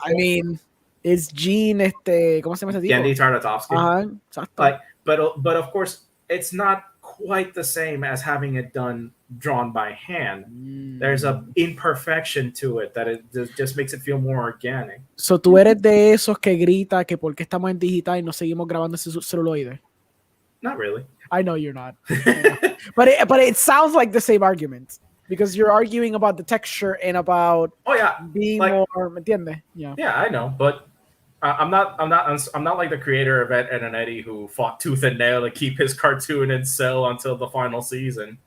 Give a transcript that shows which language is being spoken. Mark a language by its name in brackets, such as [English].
[English] I mean, it's [Spanish] Gene, ¿cómo se llama este tipo? Yandy Tartakovsky. Exacto. [English] Like, but of course, it's not quite the same as having it drawn by hand. There's a imperfection to it that it just makes it feel more organic. [Spanish] So tú eres de esos que grita que porque estamos en digital y no seguimos grabando ese celuloide? [English] Not really. I know you're not. but it sounds like the same argument because you're arguing about the texture and about being like, more, [Spanish] ¿me entiendes? [English] Yeah, I know, but I'm not like the creator of Ed, Edd n Eddy who fought tooth and nail to keep his cartoon in cell until the final season.